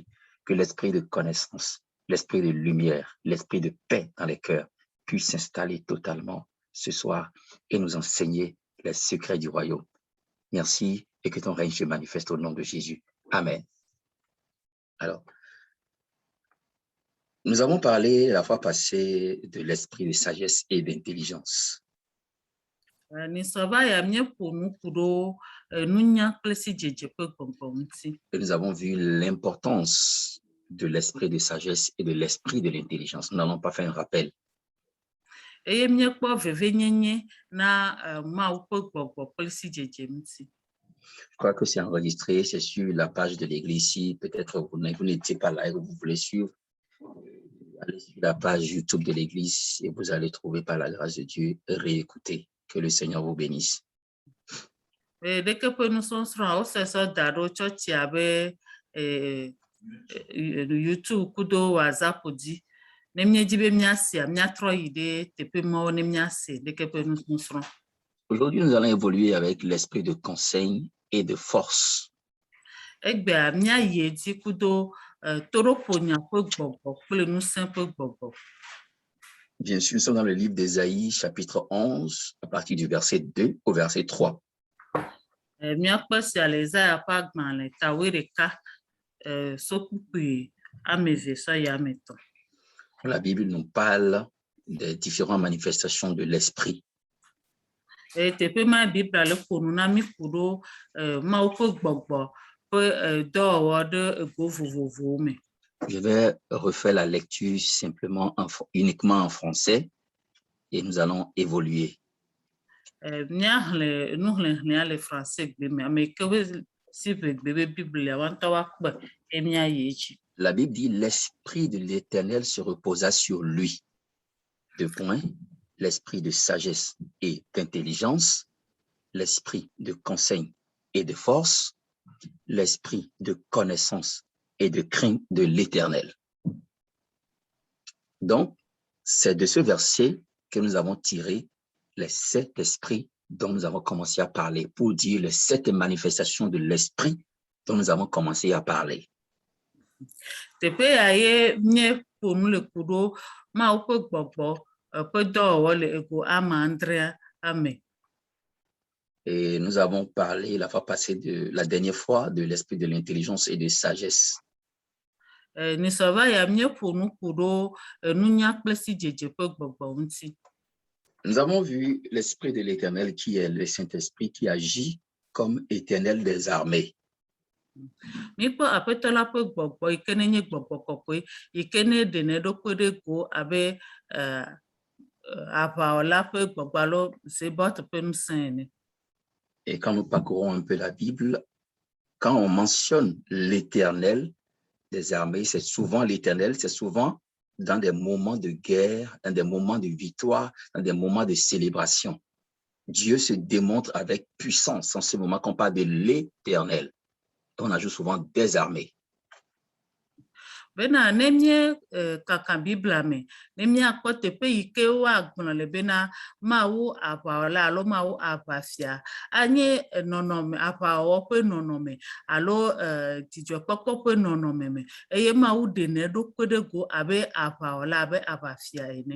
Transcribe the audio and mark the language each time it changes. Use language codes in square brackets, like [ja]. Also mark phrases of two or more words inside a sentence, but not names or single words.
[fr] Que l'esprit de connaissance, l'esprit de lumière, l'esprit de paix dans les cœurs puisse s'installer totalement ce soir et nous enseigner les secrets du royaume. Merci et que ton règne se manifeste au nom de Jésus. Amen. Alors, Nous avons parlé la fois passée de l'esprit de sagesse et d'intelligence. [ee] Ni sɔva ya mie ƒo nu ku ɖo nunya kple si dzedze ƒe gbɔgbɔ ŋuti. [fr] Et nous avons vu l'importance de l'esprit de sagesse et de l'esprit de l'intelligence. Nous n'allons pas faire un rappel. [ee] Eye miekpɔ vevenyenye na Mawu ƒe gbɔgbɔ kple si dzedze ŋuti. [fr] Je crois que c'est enregistré, c'est sur la page de l'église. Si peut-être vous n'étiez pas là et que vous voulez suivre, allez sur la page YouTube de l'église et vous allez trouver par la grâce de Dieu réécouter. Que le Seigneur vous bénisse. [ee] Ɖeke ƒe nusɔsrɔ̃ wosesɔ da ɖo tsɔtsia be YouTube kudo WhatsApp dzi. Ne míedzi be míasia, míatrɔ yi ɖe teƒe mawo ne míase ɖeke ƒe nusɔsrɔ̃. [fr] Aujourd'hui, nous allons évoluer avec l'esprit de conseil et de force. [ee] Egbea míayi edzi kudo toɖoƒonya ƒe gbɔgbɔ kple ŋusẽ ƒe gbɔgbɔ. [fr] Bien sûr, nous sommes dans le livre d'Ésaïe, chapitre 11, à partir du verset 2 au verset 3. [ee] Míakpɔ sia le Isaiah ƒe agbalẽ ta 11 sokpukpui ame eve sɔ yi ame etɔ̃. [fr] La Bible nous parle des différentes manifestations de l'esprit. [ee] Teƒe ma Biblia le ƒo nu na mí ku ɖo Mawu ƒe gbɔgbɔ ƒe dɔwɔwɔ ɖe ego vovovowo me. [fr] Je vais refaire la lecture simplement uniquement en français et nous allons évoluer. [ee] Míaxlẽ nuxlẽxlẽa le français gbe me, ame ke be si ʋegbe be Biblia woantɔ woakpɔ ye míayi edzi. [fr] La Bible dit l'esprit de l'Éternel se reposa sur lui. Deux points, l'esprit de sagesse et d'intelligence, l'esprit de conseil et de force, l'esprit de connaissance et de crainte de l'Éternel. Donc, c'est de ce verset que nous avons tiré les 7 esprits dont nous avons commencé à parler, pour dire les 7 manifestations de l'esprit dont nous avons commencé à parler. [ee] Teƒe ya ye míeƒo nu le ku ɖo Mawu ƒe gbɔgbɔ ƒe dɔwɔwɔ le ego ame adrea ame. [fr] Et nous avons parlé la fois passée, la dernière fois, de l'esprit de l'intelligence et de sagesse. [ee] Ni sɔva ya míeƒo nu ku ɖo nunya kple si dzedze ƒe gbɔgbɔ ŋuti. [fr] Nous avons vu l'esprit de l'Éternel qui est le Saint-Esprit qui agit comme éternel des armées. [ee] Míekpɔ Aƒetɔ la ƒe gbɔgbɔ yi ke nenye gbɔgbɔ kɔkɔe yi ke ne ɖene ɖokpe ɖe go abe aʋawɔla ƒe gbɔgbɔ alo Zebɔt ƒe ŋusẽ ene. [fr] Et quand nous parcourons un peu la Bible, quand on mentionne l'Éternel des armées, c'est souvent l'Éternel, c'est souvent dans des moments de guerre, dans des moments de victoire, dans des moments de célébration. Dieu se démontre avec puissance en ce moment qu'on parle de l'Éternel. On ajoute souvent des armées. [ee] Bena ne mie kaka Biblia me, ne míakpɔ teƒe yi ke woagblɔ le bena Mawu aʋawɔla alo Mawu aʋafia, anye nɔnɔme aʋawɔwɔ ƒe nɔnɔme alo dzidzɔkpɔkpɔ ƒe nɔnɔme me, eye Mawu ɖene ɖokpe ɖe go abe aʋawɔla abe aʋafia ene.